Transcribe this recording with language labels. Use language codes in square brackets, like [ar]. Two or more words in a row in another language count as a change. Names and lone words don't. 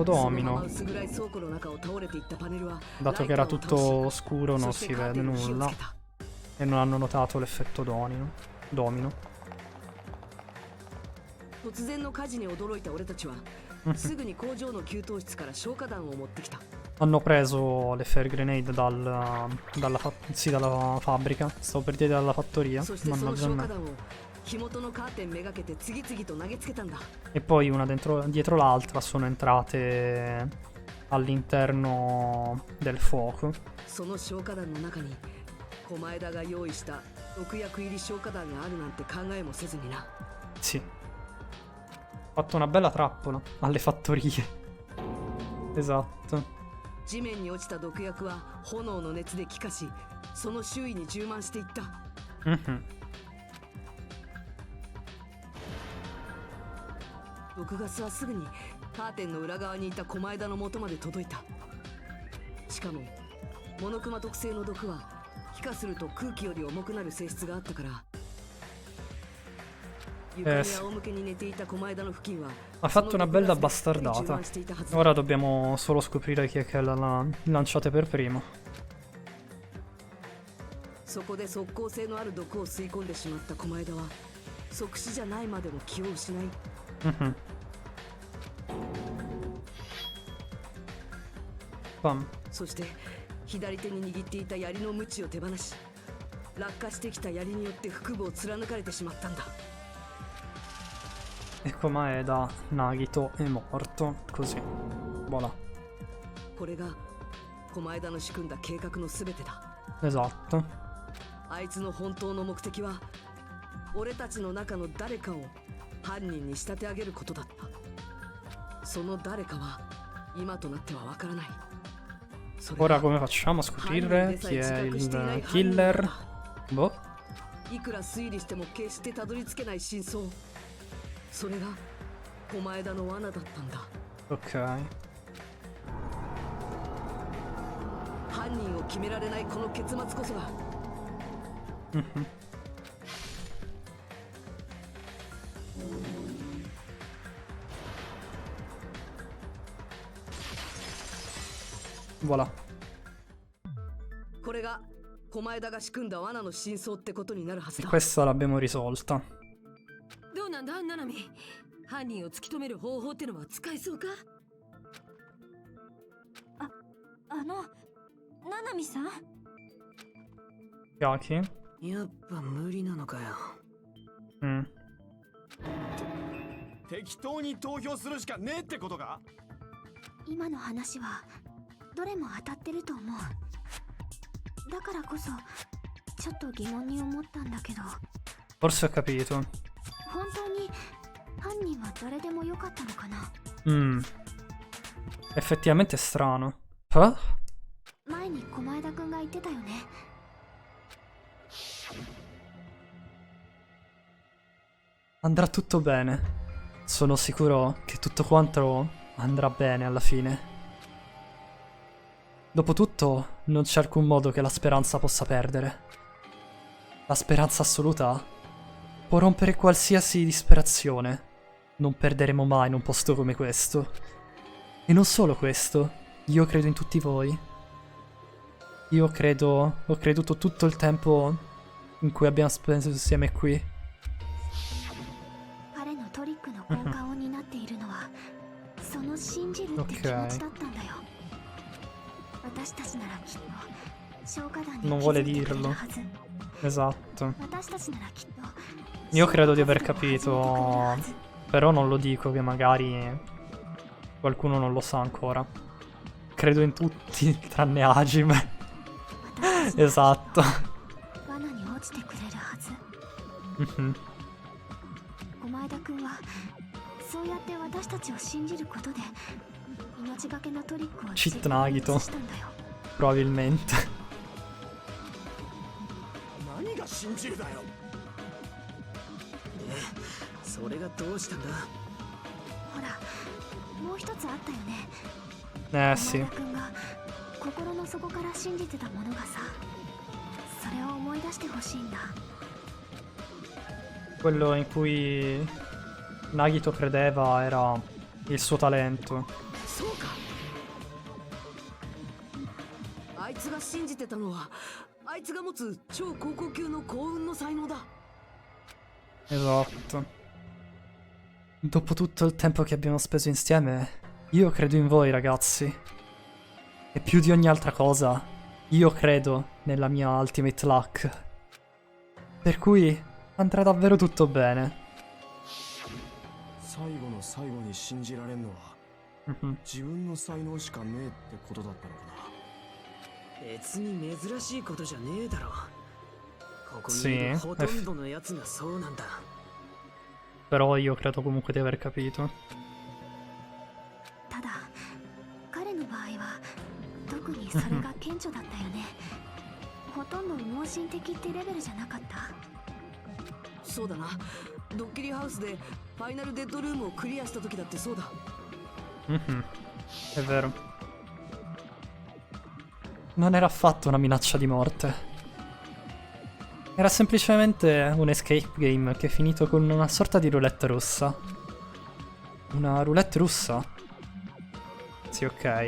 [ja] そのまま [it] domino. [ja] 薄暗い倉庫の中を倒れていったパネルは [it] Dato che [ja] ラ [it] era [ja] イターを倒 [it] tutto [ja] し、 [it] scuro [ja] そ [it] non [ja] し [it] si [ja] てカーテ [it] vede [ja] ンに火をつ [it] nulla. [ja] けた。 [it] E non hanno notato l'effetto domino. [ja] 突然の火事に驚いた俺たちはすぐに工場の給湯室から消火弾を持ってきた。 [it] Hanno preso le [en] fire grenade [it] sì, dalla fabbrica. Stavo per dire dalla fattoria. [ja] そしてその [it] Mannaggia [ja] 消 [it] me. [ja] 火弾を火元のカーテンめがけて次々と投げつけたんだ。 [it] E poi una dietro l'altra sono entrate all'interno del fuoco. [ja] その消火弾の中に狛枝が用意した毒薬入り消火弾があるなんて考えもせずにな。 [it] Sì. Ha fatto una bella trappola alle fattorie. Esatto. [ja] 地面に落ちた毒薬は炎の熱で気化し、その周囲に充満していった。 Mhm. 毒ガスはすぐにカーテンの裏側にいた狛枝の元まで届いた。しかもモノクマ特性の毒は気化すると空気より重くなる性質があったから、床に仰向けに寝ていた狛枝の付近は [it] Ha fatto una bella bastardata. Ora dobbiamo solo scoprire chi è che l'ha lanciate per primo. [ja] そこで即効性のある毒を吸い込んでしまった狛枝は即死じゃないまでも気を失い、 Bam. そして左手に握っていた槍の鞭を手放し、落下してきた槍によって腹部を貫かれてしまったんだ。 [it] E Komaeda, Nagito è morto. Così. Voilà. [ja] これが狛枝の仕組んだ計画の全てだ。 [it] Esatto. [ja] あいつの本当の目的は俺たちの中の誰かを犯人に仕立て上げることだった。その誰かは今となってはわからない。 [it] Ora come facciamo a scoprire chi è il killer? Boh. [ja] いくら推理しても決してたどり着けない真相。それが狛枝の罠だったんだ。 [it] Ok. [ja] 犯人を決められないこの結末こそが [it] Voilà. [ja] これが狛枝が仕組んだ罠の真相ってことになるはずだ。 [it] Questa l'abbiamo risolta. [ja] どうなんだナナミ、犯人を突き止める方法ってのは使えそうか？ナナミさん？ [it] Yaki? [ja] やっぱ無理なのかよ。適当に投票するしかねえってことか？今の話はどれも当たってると思う。だからこそちょっと疑問に思ったんだけど、 [it] Forse ho capito. [ja] 本当に犯人は誰でもよかったのかな？ [it] Effettivamente è strano. Huh? [ja] 前に狛枝くんが言ってたよね。 [it] Andrà tutto bene. Sono sicuro che tutto quanto andrà bene alla fine. Dopotutto, non c'è alcun modo che la speranza possa perdere. La speranza assoluta può rompere qualsiasi disperazione. Non perderemo mai in un posto come questo. E non solo questo, io credo in tutti voi. Io credo, ho creduto tutto il tempo in cui abbiamo speso insieme qui. [ja] 彼のトリックの根幹を担っているのはその信じるって気持ちだったんだよ。私たちならきっと消化団に [it] Non [ja] 気 [it] vuole [ja] づいてくれる [it] dirlo. [ja] はず。 [it] Esatto. [ja] 私たちならきっと [it] Io credo di aver capito, però non lo dico che magari qualcuno non lo sa ancora. Credo in tutti, tranne Hajime. Esatto. [ja] 罠に落ちてくれるはず。 Mhm. 狛枝くんはそうやって私たちを信じることで命がけのトリックを [it] Cheat Nagito. [ja] したんだよ。 [it] Probabilmente. [ja] 何が信じるだよ。それがどうしたんだ？ほら、もう一つあったよね。 [it] Sì. [ja] 狛枝くんが心の底から信じてたものがさ、それを思い出してほしいんだ。 [it] Quello in cui Nagito credeva era il suo talento. [ja] そうか。あいつが信じてたのはあいつが持つ超高校級の幸運の才能だ。 [it] Esatto. Dopo tutto il tempo che abbiamo speso insieme, io credo in voi, ragazzi. E più di ogni altra cosa, io credo nella mia [en] Ultimate Luck. [it] Per cui andrà davvero tutto bene. [ja] 最後の最後に信じられんのは Mhm. 自分の才能しかねえってことだったのかな。別に珍しいことじゃねえだろ。ここにい [it] Sì, [ja] るほとんどのやつがそうなんだ。 [it] Però io credo comunque di aver capito. [ja] ただ、彼の場合は特にそれが顕著だったよね。ほとんど盲信的ってレベルじゃなかった？そうだな。ドッキリハウスでファイナルデッドルームをクリアした時だってそうだ。 [it] È vero. Non era affatto una minaccia di morte. Era semplicemente un [en] escape game [it] che è finito con una sorta di roulette russa. Una roulette russa? Sì, ok.